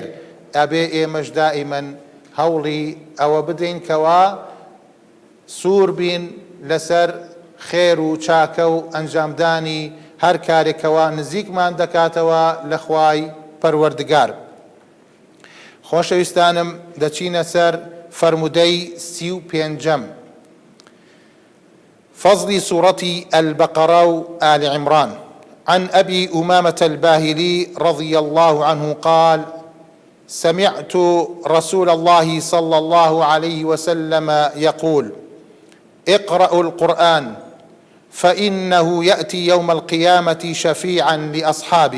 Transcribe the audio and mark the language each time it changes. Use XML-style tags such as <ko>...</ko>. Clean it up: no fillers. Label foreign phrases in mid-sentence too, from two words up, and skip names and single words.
<ckb>ئەبێ ئێمەش دائیمەن هەوڵی ئەوە بدەین کەوا سوور بین لەسەر خێر و چاکە و ئەنجامدانی هەر کارێکەوە نزیکمان دەکاتەوە لە خوای پەروەردگار. خۆشەویستانم دەچینە سەر فەرمودەی 35</ckb> <ar>فضل سورة البقرة وآل عمران. عن أبي أمامة الباهلي رضي الله عنه قال: سمعت رسول الله صلى الله عليه وسلم يقول: اقرأوا القرآن فإنه يأتي يوم القيامة شفيعا لأصحابه.</ar>